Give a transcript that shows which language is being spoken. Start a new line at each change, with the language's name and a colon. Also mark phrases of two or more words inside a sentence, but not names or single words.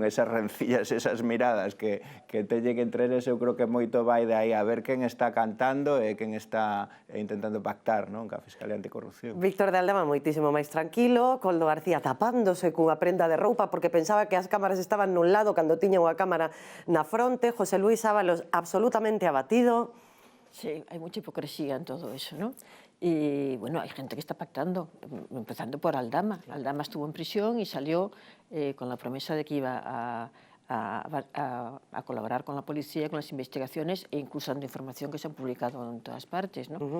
Galician: Esas rencillas, esas miradas que teñen entre eles, eu creo que moito vai de aí a ver quen está cantando e quen está intentando pactar, non? Ca Fiscalía Anticorrupción. Víctor de Aldama moitísimo máis tranquilo, Koldo García tapándose cunha prenda de roupa porque pensaba que as cámaras estaban nun lado cando tiña unha cámara na fronte, José Luis Ábalos absolutamente abatido.
Spanish: Sí, hay mucha hipocresía en todo eso, ¿no? Y bueno, hay gente que está pactando, empezando por Aldama. Aldama estuvo en prisión y salió con la promesa de que iba a colaborar con la policía, con las investigaciones e incluso dando información que se han publicado en todas partes, ¿no?